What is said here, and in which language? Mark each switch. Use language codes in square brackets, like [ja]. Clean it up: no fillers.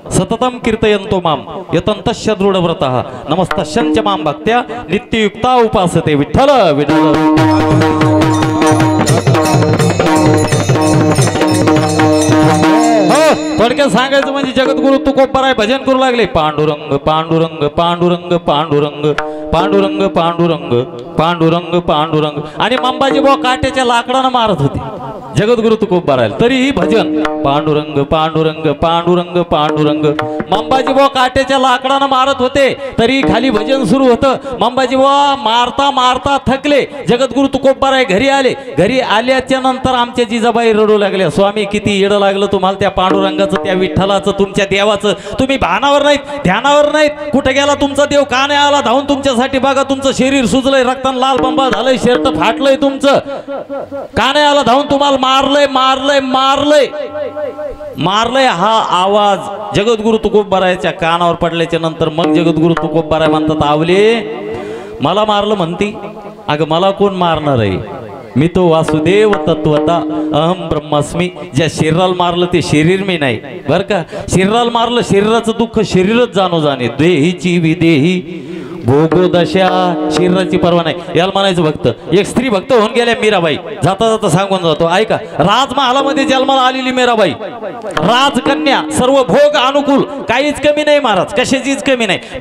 [sa] सततम कीर्तयन्तो माम यतन्तश्च दृढव्रतः नमस्तश्च माम भक्त्या नित्ययुक्ता उपासते। [mr] विठ्ठल विठ्ठल। थोडक्यात सांगायचं म्हणजे जगद्गुरु तुकोबाराय भजन करू लागले। पांडुरंग पांडुरंग पांडुरंग पांडुरंग पांडुरंग पांडुरंग पांडुरंग पांडुरंग। आणि मंबाजी बुवा काट्याच्या लाकडानं मारत होते जगद्गुरु तुकोबाराय, तरीही भजन पांडुरंग पांडुरंग पांडुरंग पांडुरंग। मंबाजी बुवा काट्याच्या लाकडानं मारत होते तरी खाली भजन सुरू होतं। मंबाजी बुवा मारता मारता थकले, जगद्गुरु तुकोबाराय घरी आले। घरी आल्याच्या नंतर आमच्या जिजाबाई रडू लागल्या, स्वामी किती येडं लागलं तुम्हाला त्या पांडुरंगाचं, त्या विठ्ठलाचं, तुमच्या देवाचं। तुम्ही भानावर नाहीत, ध्यानावर नाहीत, कुठे गेला तुमचा देव? का नाही आला धावून तुमच्यासाठी? बघा तुमचं शरीर सुजलंय, रक्तानं लाल बंबा झालंय, शर्ट फाटलंय तुमचं, का नाही आला धावून? तुम्हाला मारलंय मारलंय मारलंय मारलंय। हा आवाज जगद्गुरु तुकोबारायच्या कानावर पडल्याच्या नंतर मग जगद्गुरु तुकोबाराय म्हणतात, आवले मला मारलं म्हणती? अगं मला कोण मारणार आहे? मी तो वासुदेव तत्वता अहम ब्रह्मास्मी। ज्या शरीराला मारलं ते शरीर मी नाही बर का। शरीराला मारलं, शरीराचं दुःख शरीरच जाणो जाणे। देहीची विदेही भोगो दशा, शरीराची पर्वा नाही। याला म्हणायचं भक्त। एक स्त्री भक्त होऊन गेल्या मीराबाई, जाता जाता सांगून जातो ऐका। राजमहालामध्ये जन्माला आलेली मीराबाई, राजकन्या, सर्व भोग अनुकूल, काहीच कमी नाही महाराज, कशाचीच कमी नाही।